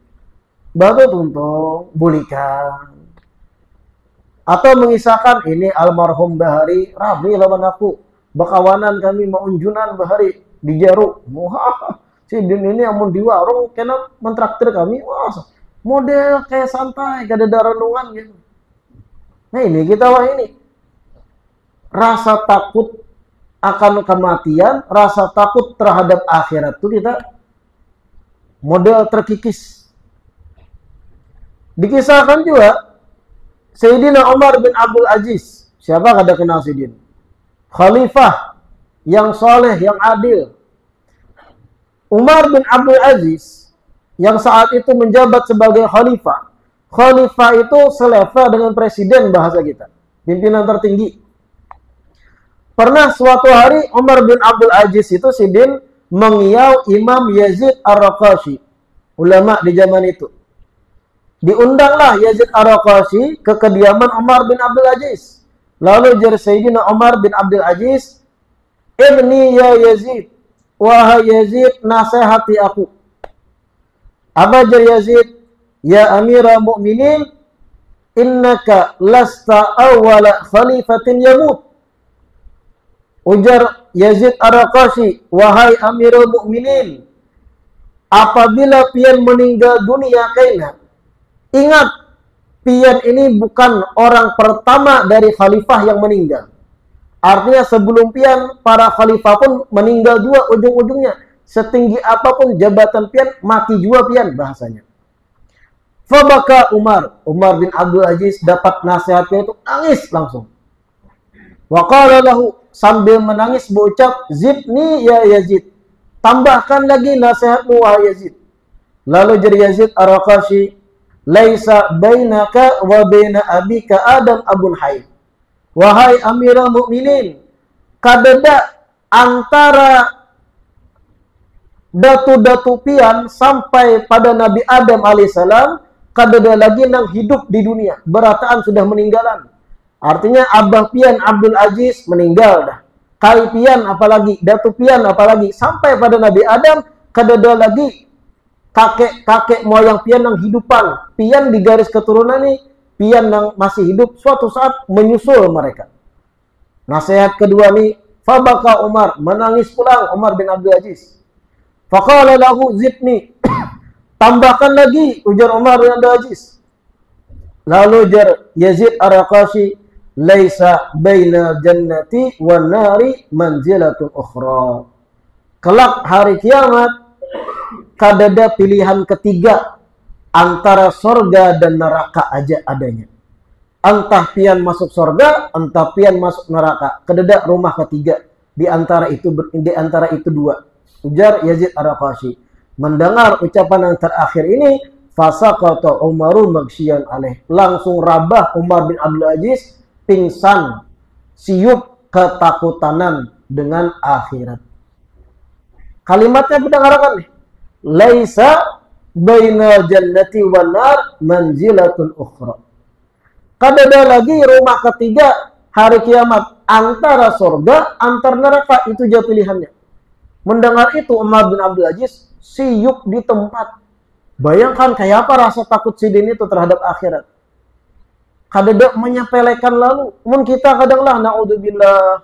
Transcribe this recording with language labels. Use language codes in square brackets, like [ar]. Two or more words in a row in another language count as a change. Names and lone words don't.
[bjn] Batu tuntung, bulikan. Atau mengisahkan ini almarhum Bahari, Rabi lawan aku. Bakawanan kami mau unjunan Bahari di Jaru. Wah, si din ini amun di warung kena mentraktir kami. Wah, model kayak santai, kada ada renungan gitu. Nah ini kita wah ini. Rasa takut akan kematian, rasa takut terhadap akhirat itu kita model terkikis. Dikisahkan juga Sayyidina Umar bin Abdul Aziz. Siapa kada kenal Sayyidina? Khalifah yang soleh, yang adil. Umar bin Abdul Aziz yang saat itu menjabat sebagai khalifah. Khalifah itu selevel dengan presiden bahasa kita. Pimpinan tertinggi. Pernah suatu hari Umar bin Abdul Aziz itu sidin mengiau Imam Yazid Ar-Raqashi, ulama di zaman itu. Diundanglah Yazid Ar-Raqashi ke kediaman Umar bin Abdul Aziz. Lalu jar Sayyidina Umar bin Abdul Aziz, [ar] "ابني يا يزيد, [bjn] wahai Yazid, nasihati aku." Apa jar [ar] Yazid? "يا أمير المؤمنين إنك لست أول خليفة يموت." [bjn] Ujar Yazid Ar-Raqashi, "Wahai [ar] أمير المؤمنين, [bjn] apabila pian meninggal dunia kaina, ingat pian ini bukan orang pertama dari khalifah yang meninggal. Artinya sebelum pian para khalifah pun meninggal juga ujung-ujungnya. Setinggi apapun jabatan pian mati juga pian bahasanya." Fabaka Umar bin Abdul Aziz dapat nasihatnya itu nangis langsung. [ar] وقال له, [bjn] sambil menangis berucap, [ar] "زدني يا يزيد, [bjn] tambahkan lagi nasihatmu wahai Yazid." Lalu jar [ar] Yazid Ar-Raqashi, "ليس بينك وبين أبيك آدم أب حي." [bjn] Wahai [ar] أمير المؤمنين, [bjn] kadada antara datu-datu pian sampai pada Nabi Adam alaihissalam, kadada lagi nang hidup di dunia, berataan sudah meninggalan. Artinya abah pian Abdul Aziz meninggal dah. Kai pian apalagi, datu pian apalagi, sampai pada Nabi Adam kadada lagi kakek moyang pian yang hidupan. Pian di garis keturunan nih, pian yang masih hidup suatu saat menyusul mereka. Nasihat kedua nih, fabaka Umar, menangis pulang Umar bin Abdul Aziz. [ar] فقال له زدني, [bjn] tambahkan lagi, ujar Umar bin Abdul Aziz. Lalu jar [ar] Yazid Ar-Raqashi, "ليس بين الجنة والنار منزلة أخرى." [bjn] Kelak hari kiamat kadada pilihan ketiga antara sorga dan neraka aja adanya. Entah pian masuk sorga, entah pian masuk neraka. Kadada rumah ketiga di antara itu dua. Ujar Yazid Ar-Raqashi. Mendengar ucapan yang terakhir ini, [ar] فسقط عمر مغشيا عليه. [bjn] Langsung rabah Umar bin Abdul Aziz pingsan, siup ketakutanan dengan akhirat. Kalimatnya mendengarkan nih. [ar] ليس بين الجنة والنار منزلة أخرى. [bjn] Kada lagi rumah ketiga hari kiamat, antara surga, antar neraka, itu jauh pilihannya. Mendengar itu Umar bin Abdul Aziz siup di tempat. Bayangkan kayak apa rasa takut sidin itu terhadap akhirat. Kada menyepelekan lalu. Mun kita kadang lah naudzubillah.